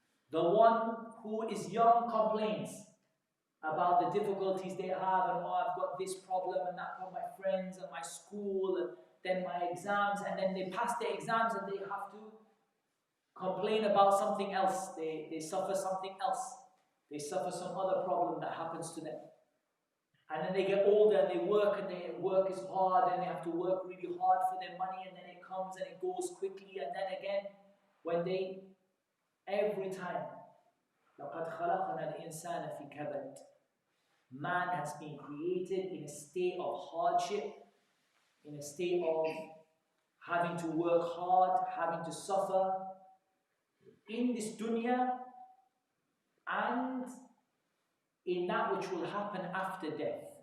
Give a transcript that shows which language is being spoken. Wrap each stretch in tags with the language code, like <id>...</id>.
<en>The one who is young complains about the difficulties they have and I've got this problem and that from my friends and my school and then my exams, and then they pass their exams and they have to complain about something else. They suffer something else. They suffer some other problem that happens to them. And then they get older and they work and their work is hard and they have to work really hard for their money, and then it comes and it goes quickly, and then again when they... Every time,</en> <ar>لَقَدْ خَلَقْنَا الْإِنسَانَ فِي كَبَدٍ.</ar> <en>Man has been created in a state of hardship, in a state of having to work hard, having to suffer in this dunya and in that which will happen after death.</en>